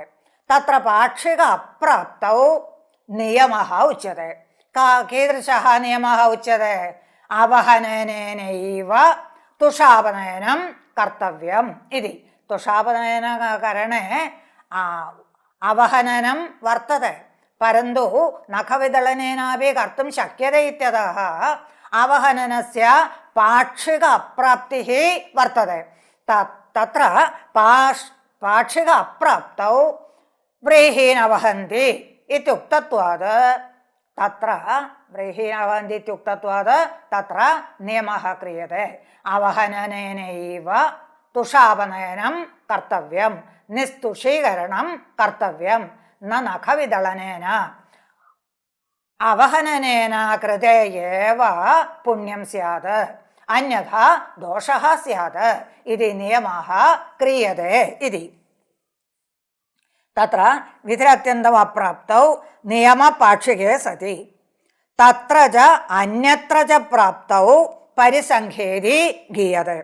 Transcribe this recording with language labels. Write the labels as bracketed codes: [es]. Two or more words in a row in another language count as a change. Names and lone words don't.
[sa] തത്ര പാക്ഷിക അപ്രാപ്തൗ നിയമഃ ഉച്യത്തെ. കീദൃശः നിയമः ഉച്യത്തെ? അവഹനനേനൈവ തുഷാപനയനം കർത്തവ്യം ഇതി. തുഷാപനയനകരണേ അവഹനനം വർത്തते, परन्तु नखविदलनेनापि कर्तुं शक्यते इत्यतः അവഹനനസ്യ പാക്ഷിക അപ്രാപ്തിഃ വർത്തते. തത്ര പാക്ഷിക അപ്രാപ്തൗ വ്രീഹീൻ അവഹന്തി ഇത്യുക്തത്വാത് തത്ര വ്രീഹീൻ അവഹന്തി ഇത്യുക്തത്വാത് തത്ര നിയമഃ ക്രിയത്തെ. അവഹനനേനൈവ തുഷാപനയനം കർത്തവ്യം, നിസ്തുഷീകരണം കർത്തവ്യം, ന നഖവിദളനേന. അവഹനനേന കൃതേ ഏവ പുണ്യം സ്യാത്. अन्यथा दोषः स्यात् इति नियमः क्रियते इति। तत्र विधिरत्यन्तम् अप्राप्तौ नियमपाक्षिके सति तत्र च अन्यत्र च प्राप्तौ परिसङ्ख्येति गीयते।